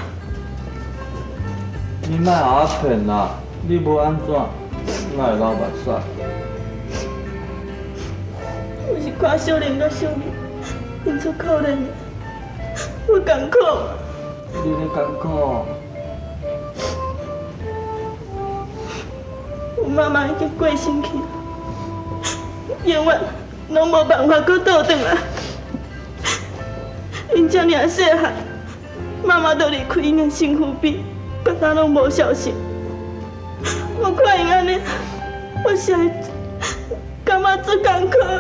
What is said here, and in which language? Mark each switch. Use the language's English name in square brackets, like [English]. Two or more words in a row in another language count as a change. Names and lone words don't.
[Min Nan Chinese] 你莫互我骗啦！你无安怎，哪会流目屎？我是看小玲甲小美，因出可怜的，我艰苦。你咧艰苦？我妈妈已经过身去，永远拢无办法搁倒转来。因遮尔细汉，妈妈就离开因的身躯边，甲咱拢无消息。我看因安尼，我实在感觉足艰苦的。